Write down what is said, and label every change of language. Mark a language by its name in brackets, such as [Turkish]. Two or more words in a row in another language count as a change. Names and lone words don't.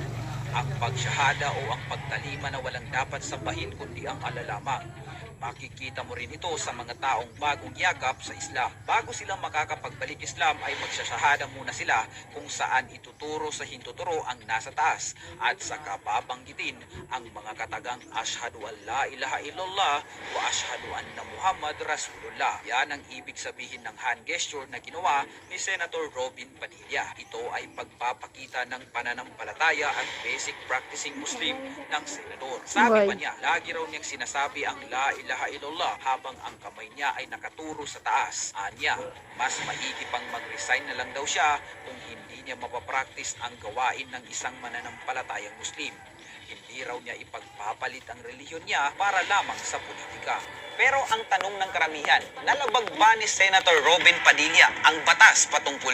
[Filipino] Ang pagsyahada o ang pagtalima na walang dapat sambahin kundi ang Allah lamang. Makikita mo rin ito sa mga taong bagong yakap sa Islam. Bago silang makakapagbalik Islam ay magsasyahada muna sila kung saan ituturo sa hintuturo ang nasa taas at saka babanggitin ang mga katagang [Arabic] أشهد أن لا إله إلا الله وأشهد أن محمد رسول الله. [Filipino] Yan ang ibig sabihin ng [English] hand gesture [Filipino] na ginawa ni Senator Robin Padilla. Ito ay pagpapakita ng pananampalataya at [English] basic practicing Muslim [Filipino] ng senador. Sabi pa niya, lagi raw niyang sinasabi ang [Arabic] لا إله إلا الله [Filipino] habang ang kamay niya ay nakaturo sa taas. Anya, mas maigi pang mag-resign na lang daw siya kung hindi niya mapapractice ang gawain ng isang mananampalatayang Muslim. Hindi raw niya ipagpapalit ang relihiyon niya para lamang sa politika. Pero ang tanong ng karamihan, nalabag ba ni Senator Robin Padilla ang batas patungkol dito?